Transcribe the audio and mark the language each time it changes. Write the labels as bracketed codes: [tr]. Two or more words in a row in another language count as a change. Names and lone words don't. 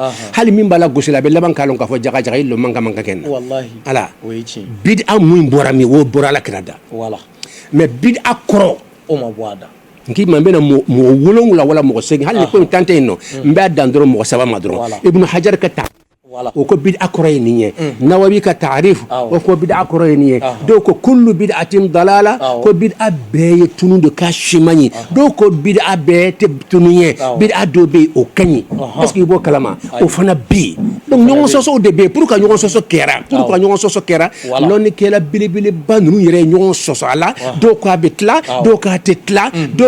[bm] hali min b'a la gosi la a bɛ laban k'a lɔn k'a fɔ jaga i lɔ man ka kɛ na ala bid'a mun bɔra min o bɔra ala kɛra da mais bid'a kɔrɔ o ma bɔ a da n k'i ma n bɛna mɔgɔ wolonwula wala mɔgɔ segin hali ni ko in tan tɛ yen nɔ n b'a dan dɔrɔn mɔgɔ saba ma dɔrɔn ibnu hajar ka ta o ko bid'a kɔrɔ ye nin ye nawawi ka ta'rif o ko bid'a kɔrɔ ye nin ye dɔw ko [ar] كل بدعة ضلالة [bm] ko bid'a bɛɛ ye tunu de k'a si man ɲi dɔw ko bid'a bɛɛ tɛ tunu ye bid'a dɔ bɛ yen o ka ɲi [fr] est-ce que [bm] i b'o kalama o fana bɛ yen donc ɲɔgɔn sɔsɔw de bɛ yen [fr] pour que [bm] ɲɔgɔn sɔsɔ kɛra lɔnnikɛla belebeleba ninnu yɛrɛ ye ɲɔgɔn sɔsɔ a la dɔw ko a bɛ tila dɔw ko a tɛ tila dɔw